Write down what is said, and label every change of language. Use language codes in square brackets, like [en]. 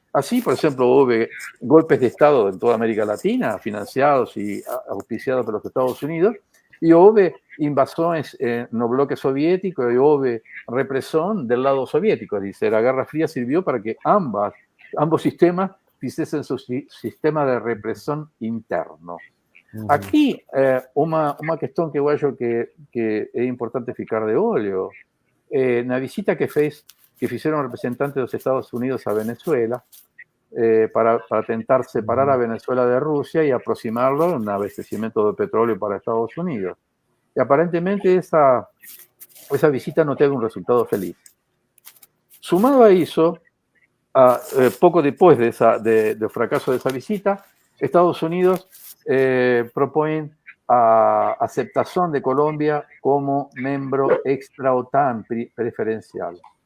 [es] Así, por ejemplo, hubo golpes de Estado en toda América Latina, financiados y auspiciados por los Estados Unidos, y hubo invasiones en el bloque soviético y hubo represión del lado soviético. Dice, la Guerra Fría sirvió para que ambos sistemas hiciesen su sistema de represión interno. [pt] Aqui, uma questão que eu acho que é importante ficar de olho, na visita que fizeram representantes dos Estados Unidos a Venezuela, para tentar separar a Venezuela de [es] Rusia y aproximarlo a un abastecimiento de petróleo para Estados Unidos. Y aparentemente esa visita no tiene un resultado feliz. Sumado a eso, poco después del fracaso de esa visita, Estados Unidos proponen a aceptación de Colombia como miembro extra OTAN preferencial.